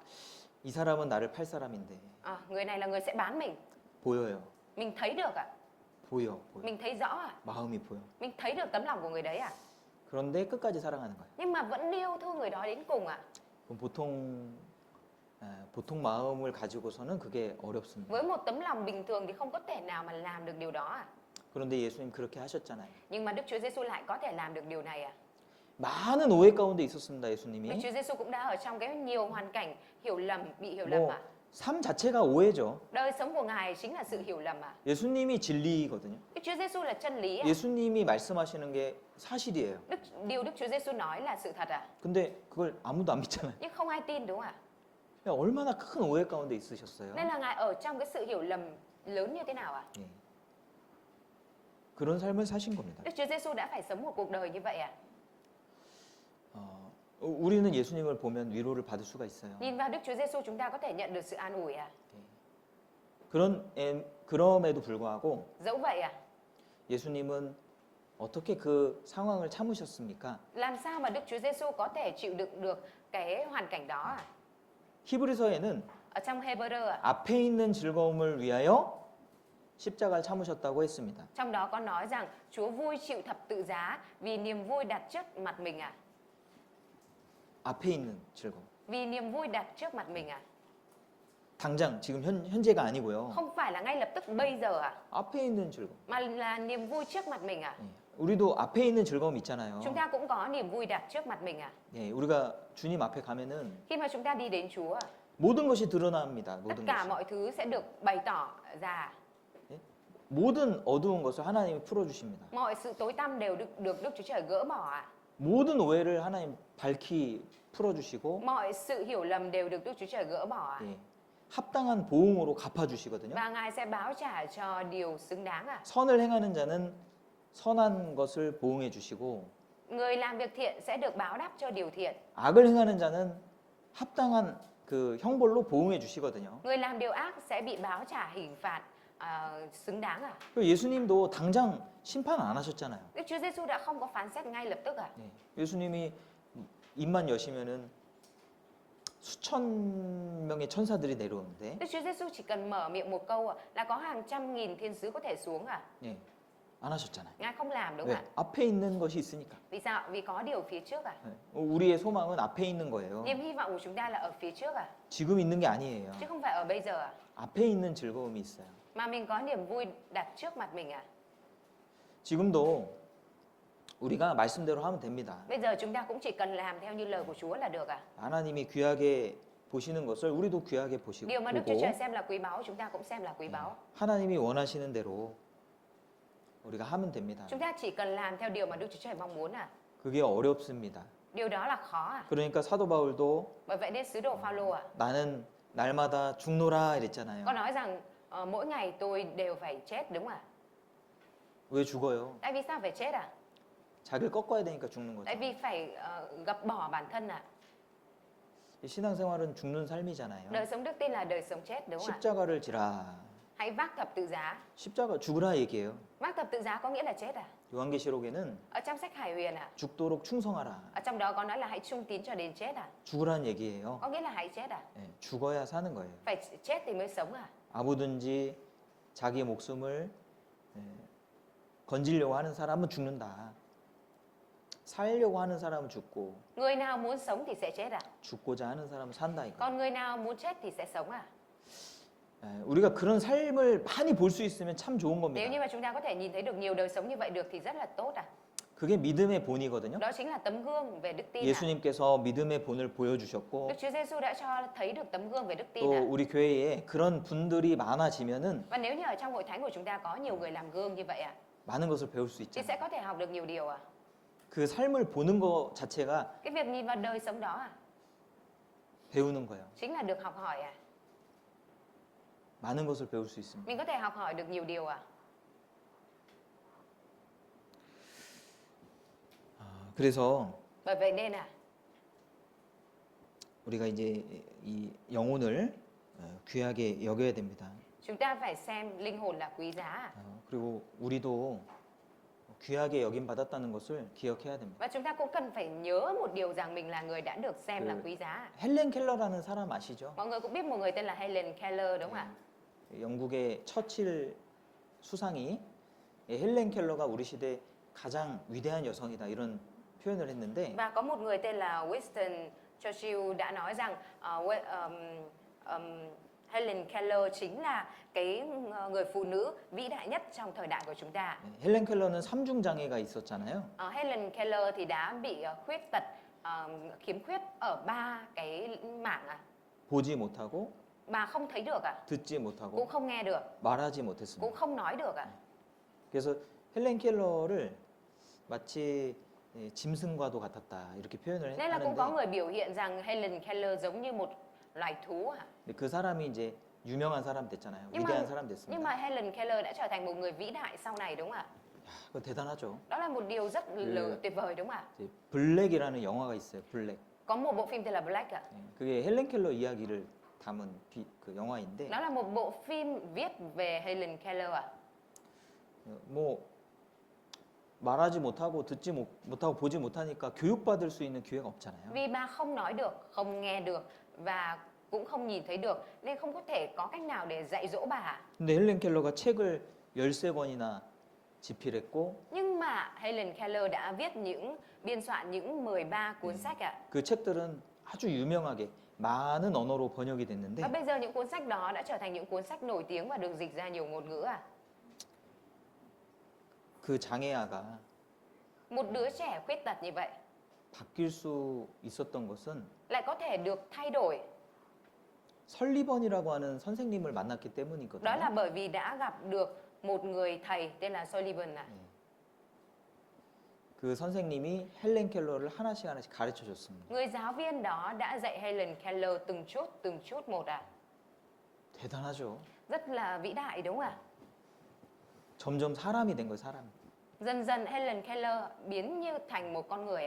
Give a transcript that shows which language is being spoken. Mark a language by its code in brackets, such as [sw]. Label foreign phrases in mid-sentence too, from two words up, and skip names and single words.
[ko] 이 사람은 나를 팔 사람인데 [vi] Người này là người sẽ bán mình. [ko] 보여요. [vi] Mình thấy được ạ. [ko] 보여. [vi] Mình thấy rõ ạ. [ko] 마음이 보여. [vi] Mình thấy được tấm lòng của người đấy ạ. [ko] 그런데 끝까지 사랑하는 거예요. [vi] Nhưng mà vẫn yêu thương người đó đến cùng ạ. [ko] 그럼 보통 마음을 가지고서는 그게 어렵습니다. [vi] Với một tấm lòng bình thường thì không có thể nào mà làm được điều đó ạ. [ko] 그런데 예수님 그렇게 하셨잖아요. [vi] Nhưng mà Đức Chúa Giêsu lại có thể làm được điều này ạ. [ko] 많은 오해 가운데 있었습니다, [vi] Đức [ko] 예수님이. [vi] Chúa Giêsu cũng đã ở trong cái nhiều hoàn cảnh bị hiểu lầm [ko] 뭐 [vi] ạ. [ko] 삶 자체가 오해죠. [vi] Đời sống của Ngài chính là sự hiểu lầm ạ. [ko] 예수님이 진리거든요. [vi] Đức Chúa Giêsu là chân lý ạ. [ko] 예수님이 말씀하시는 게 사실이에요. [vi] Điều Đức Chúa Giêsu nói là sự thật ạ. [ko] 근데 그걸 아무도 안 믿잖아요. [vi] Nhưng không ai tin đúng không ạ? [ko] 얼마나 큰 오해 가운데 있으셨어요. [vi] Nên là Ngài ở trong cái sự hiểu lầm lớn như thế nào ạ? [ko] 예. 그런 삶을 사신 겁니다. [vi] Đức Chúa Giêsu đã phải sống một cuộc đời như vậy ạ. [ko] 우리는 예수님을 보면 위로를 받을 수가 있어요. [vi] Nhìn vào Đức Chúa Giêsu chúng ta có thể nhận được sự an ủi ạ. [ko] 그럼에도 불구하고 [vi] Dẫu vậy ạ, [ko] 예수님은 어떻게 그 상황을 참으셨습니까? [vi] làm sao mà Đức Chúa Giêsu có thể chịu đựng được cái hoàn cảnh đó à? [ko] 히브리서에는 [vi] Ở trong Hebrew à? [ko] 앞에 있는 즐거움을 위하여 십자가를 참으셨다고 했습니다. [vi] Trong đó có nói rằng Chúa vui chịu thập tự giá vì niềm vui đặt trước mặt mình à? [ko] 앞에 있는 즐거움. [vi] Vì niềm vui đặt trước mặt mình à? [ko] 당장 지금 현재가 아니고요. [vi] Không phải là ngay lập tức bây giờ à? [ko] 앞에 있는 즐거움. [vi] Mà là niềm vui trước mặt mình à? [ko] 예. 우리도 앞에 있는 즐거움 있잖아요. [vi] Chúng ta cũng có niềm vui đặt trước mặt mình à? [ko] 예, 우리가 주님 앞에 가면은 [vi] Khi mà chúng ta đi đến Chúa à, [ko] 모든 것이 드러납니다. [vi] tất [ko] 모든 [vi] cả [ko] 것이. [vi] mọi thứ sẽ được bày tỏ ra. [ko] 모든 어두운 것을 하나님이 풀어주십니다. [vi] Mọi sự tối tăm đều được Đức Chúa Trời gỡ bỏ ạ. [ko] 모든 오해를 하나님 밝히 풀어주시고 [vi] Mọi sự hiểu lầm đều được Đức Chúa Trời gỡ bỏ ạ. [ko] 예, 합당한 보응으로 갚아주시거든요. [vi] Và Ngài sẽ báo trả cho điều xứng đáng ạ. [ko] 선을 행하는 자는 선한 것을 보응해 주시고 [vi] Người làm việc thiện sẽ được báo đáp cho điều thiện. [ko] 악을 행하는 자는 합당한 그 형벌로 보응해 주시거든요. [vi] Người làm điều ác sẽ bị báo trả hình phạt xứng đáng ạ. [ko] 그리고 예수님도 당장 심판 안 하셨잖아요. [vi] Đức Chúa Giêsu đã không có phán xét ngay lập tức ạ. [ko] 예, 예수님이 입만 여시면은 수천 명의 천사들이 내려오는데 [vi] Đức Chúa Giêsu chỉ cần mở miệng một câu ạ, là có hàng trăm nghìn thiên sứ có thể xuống ạ. [ko] 예, 안 하셨잖아요. [vi] Ngài không làm đúng [ko] 왜? [vi] không ạ? [ko] 앞에 있는 것이 있으니까. [vi] Vì sao? Vì có điều phía trước ạ. [ko] 예, 우리의 소망은 앞에 있는 거예요. [vi] Niềm hy vọng của chúng ta là ở phía trước ạ, [ko] 지금 있는 게 아니에요. [vi] chứ không phải ở bây giờ ạ. [ko] 앞에 있는 즐거움이 있어요. [vi] Mà mình có niềm vui đặt trước mặt mình ạ. [ko] 지금도 우리가 말씀대로 하면 됩니다. [vi] Bây giờ chúng ta cũng chỉ cần làm theo như lời của Chúa là được ạ. [ko] 하나님이 귀하게 보시는 것을 우리도 귀하게 보시고 [vi] Điều mà Đức Chúa [ko] 보고 [vi] Trời xem là quý báu, chúng ta cũng xem là quý báu. [ko] 하나님이 원하시는 대로 우리가 하면 됩니다. [vi] Chúng ta chỉ cần làm theo điều mà Đức Chúa Trời mong muốn ạ. [ko] 그게 어렵습니다. [vi] Điều đó là khó ạ. [ko] 그러니까 사도 바울도 [vi] Bởi vậy nên sứ đồ Phaolô ạ, [ko] 나는 날마다 죽노라 이랬잖아요. [vi] có nói rằng mỗi ngày tôi đều phải chết đúng không ạ? [ko] 왜 죽어요? [vi] Tại vì sao phải chết ạ? [ko] 자기를 꺾어야 되니까 죽는 거죠. [vi] Tại vì phải gập bỏ bản thân ạ. [ko] 신앙생활은 죽는 삶이잖아요. [vi] Đời sống đức tin là đời sống chết đúng không ạ? [ko] 십자가를 지라. [vi] Hãy vác thập tự giá. [ko] 십자가 죽으라 얘기해요. [vi] Vác thập tự giá có nghĩa là chết à? [ko] 요한계시록에는 [vi] Ở trong sách Hải Huyền ạ, [ko] 죽도록 충성하라. [vi] ở trong đó có nói là hãy trung tín cho đến chết à? [ko] 죽으란 얘기예요. [vi] Có nghĩa là hãy chết à? [ko] 예, 죽어야 사는 거예요. [vi] Phải chết thì mới sống à? [ko] 아무든지 자기 목숨을 건지려고 하는 사람은 죽는다. 살려고 하는 사람은 죽고 [vi] Người nào muốn sống thì sẽ chết à? [ko] 죽고자 하는 사람은 산다 이거. [vi] Còn người nào muốn chết thì sẽ sống à? [ko] 우리가 그런 삶을 많이 볼 수 있으면 참 좋은 [vi] Nếu như [ko] 겁니다. [vi] mà chúng ta có thể nhìn thấy được nhiều đời sống như vậy được thì rất là tốt à? [ko] 그게 믿음의 본이거든요. [vi] Đó chính là tấm gương về đức tin à? [ko] 예수님께서 믿음의 본을 보여주셨고 [vi] Đức Chúa Giêsu đã cho thấy được tấm gương về đức tin [ko] 또 [vi] à? [ko] 우리 교회에 그런 분들이 많아지면은 [vi] Và nếu như ở trong hội thánh của chúng ta có nhiều người làm gương như vậy à, [ko] 많은 것을 배울 수 [vi] thì [ko] 있잖아요. [vi] sẽ có thể học được nhiều điều à? [ko] 그 삶을 보는 것 자체가 [vi] Cái việc nhìn vào đời sống đó à, [ko] 배우는 거예요. [vi] chính là được học hỏi à? [ko] 많은 것을 배울 수 있습니다. [vi] Mình có thể học hỏi được nhiều điều à? [ko] 그래서 [vi] Bởi vậy nên à, [ko] 우리가 이제 이 영혼을 귀하게 여겨야 됩니다. [vi] chúng ta phải xem linh hồn là quý giá à? [ko] 그리고 우리도 귀하게 여김 받았다는 것을 기억해야 됩니다. [vi] Và chúng ta cũng cần phải nhớ một điều rằng mình là người đã được xem là quý giá à? [ko] 헬렌 켈러라는 사람 아시죠? [vi] Mọi người cũng biết một người tên là Helen Keller đúng không ạ? [ko] 영국의 처칠 수상이 헬렌 켈러가 우리 시대 가장 위대한 여성이다 이런 표현을 했는데 [vi] Và có một người tên là Winston Churchill đã nói rằng Helen Keller chính là cái người phụ nữ vĩ đại nhất trong thời đại của chúng ta. [ko] 헬렌 켈러는 삼중 장애가 있었잖아요. [vi] Helen Keller thì đã bị khuyết tật, khiếm khuyết ở 3 cái mảng à. [ko] 보지 못하고 [vi] Bà không thấy được à, [ko] 듣지 못하고 [vi] cũng không nghe được, [ko] 말하지 못했습니다. [vi] cũng không nói được à. [ko] 그래서 헬렌 켈러를 마치 짐승과도 같았다 이렇게 표현을 [vi] Nên là cũng có [ko] 하는데 [vi] người biểu hiện rằng Helen Keller giống như một loài thú à. [ko] 그 사람이 이제 유명한 사람 됐잖아요. [vi] Nhưng [ko] 위대한 [vi] mà, [ko] 사람 [vi] nhưng [ko] 됐습니다. [vi] mà Helen Keller đã trở thành một người vĩ đại sau này đúng không ạ? [ko] 그거 대단하죠. [vi] Đó là một điều rất tuyệt vời đúng không ạ? [ko] 이제 블랙이라는 영화가 있어요. 블랙. [vi] Có một bộ phim tên là Black ạ. [ko] 그게 헬렌 켈러 이야기를 담은 그 영화인데 [vi] Đó là một bộ phim viết về Helen Keller ạ. [ko] 뭐 말하지 못하고 듣지 못하고 보지 못하니까 교육받을 수 있는 기회가 없잖아요. [vi] Vì bà không nói được, không nghe được và cũng không nhìn thấy được nên không có thể có cách nào để dạy dỗ bà. [ko] 근데 헬렌 켈러가 책을 13권이나 집필했고 [vi] Nhưng mà Helen Keller đã viết biên soạn những 13 cuốn sách ạ. [ko] 그 책들은 아주 유명하게 많은 언어로 번역이 됐는데 [vi] Và bây giờ những cuốn sách đó đã trở thành những cuốn sách nổi tiếng và được dịch ra nhiều ngôn ngữ ạ. [ko] 그 장애아가 [vi] Một đứa trẻ khuyết tật như vậy [ko] 바뀔 수 있었던 것은 [vi] lại có thể được thay đổi. [ko] 설리번이라고 하는 선생님을 만났기 [vi] Đó [ko] 때문이거든요. [vi] là bởi vì đã gặp được một người thầy tên là Sullivan ạ. [ko] 그 선생님이 헬렌 켈러를 하나씩 가르쳐 줬습니다. [vi] Người giáo viên đó đã dạy Helen Keller từng chút một ạ. [ko] 대단하죠. [vi] Rất là vĩ đại đúng không ạ? [ko] 점점 사람이 된 거예요, 사람. [vi] Dần dần Helen Keller biến như thành một con người ạ.